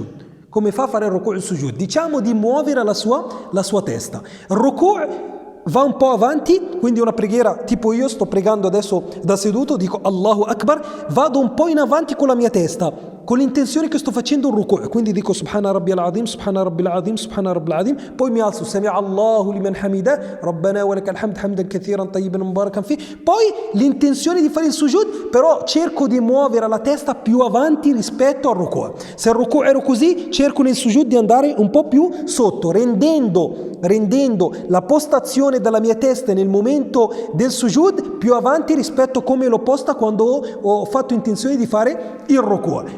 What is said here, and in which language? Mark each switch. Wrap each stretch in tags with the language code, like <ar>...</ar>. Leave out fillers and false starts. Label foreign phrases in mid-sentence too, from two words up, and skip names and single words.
<it>Come fa a fare il ruku' e il sujud? Diciamo di muovere la sua testa. Il ruku' va un po' avanti, quindi una preghiera tipo io sto pregando adesso da seduto, dico</it> <ar>الله أكبر,</ar> <it>vado un po' in avanti con la mia testa, con l'intenzione che sto facendo un ruku', quindi dico</it> <ar>سبحان ربي العظيم, سبحان ربي العظيم, سبحان ربي العظيم,</ar> <it>poi mi alzo,</it> <ar>سمع الله لمن حمده ربنا ولك الحمد حمدا كثيرا طيبا مباركا فيه.</ar> <it>Poi l'intenzione di fare il sujud, però cerco di muovere la testa più avanti rispetto al ruku'. Se il ruku' ero così, cerco nel sujud di andare un po' più sotto, rendendo la postazione della mia testa nel momento del sujud più avanti rispetto a come l'ho posta quando ho fatto intenzione di fare il ruku'.</it>